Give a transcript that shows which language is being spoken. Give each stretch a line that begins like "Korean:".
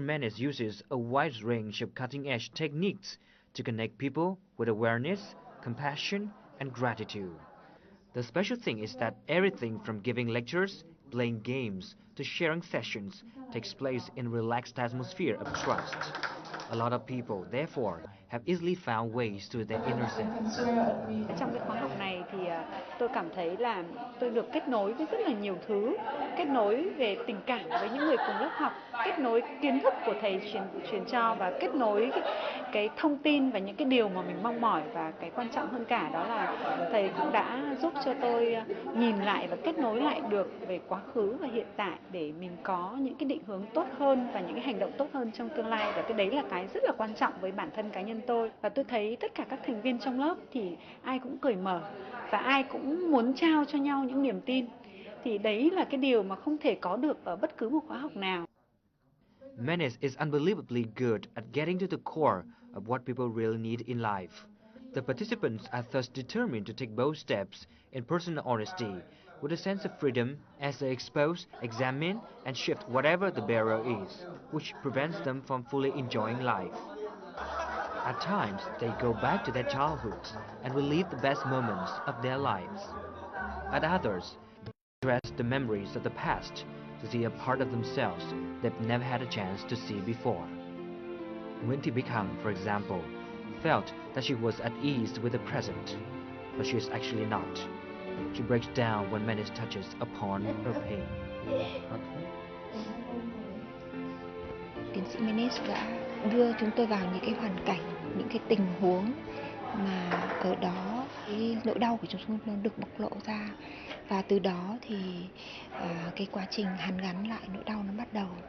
English: Menis uses a wide range of cutting-edge techniques to connect people with awareness, compassion, and gratitude. The special thing is that everything from giving lectures, playing games, to sharing sessions takes place in a relaxed atmosphere of trust. A lot of people, therefore, have easily found ways to their inner self.
Vietnamese: Trong cái khóa học này thì tôi cảm thấy là tôi được kết nối với rất là nhiều thứ, kết nối về tình cảm với những người cùng lớp học, kết nối kiến thức của thầy truyền cho, và kết nối cái thông tin và những cái điều mà mình mong mỏi, và cái quan trọng hơn cả đó là thầy cũng đã giúp cho tôi nhìn lại và kết nối lại được về quá khứ và hiện tại để mình có những cái định hướng tốt hơn và những cái hành động tốt hơn trong tương lai, và cái đấy là cái rất là quan trọng với bản thân cá nhân tôi. Và tôi thấy tất cả các thành viên trong lớp thì ai cũng cởi mở và ai cũng muốn trao cho nhau những niềm tin, thì đấy là cái điều mà không thể có được ở bất cứ một khóa học nào.
English: Menis is unbelievably good at getting to the core of what people really need in life. The participants are thus determined to take bold steps in personal honesty, with a sense of freedom as they expose, examine, and shift whatever the barrier is, which prevents them from fully enjoying life. At times, they go back to their childhoods and relive the best moments of their lives. At others, they address the memories of the past to see a part of themselves they've never had a chance to see before. Nguyễn Thị Bích Hằng, for example, felt that she was at ease with the present, but she is actually not. She breaks down when Menis touches upon her pain.
Vietnamese: Tiến sĩ Menis đã đưa chúng tôi vào những cái hoàn cảnh, những cái tình huống mà ở đó cái nỗi đau của chúng tôi nó được bộc lộ ra, và từ đó thì cái quá trình hàn gắn lại nỗi đau nó bắt đầu.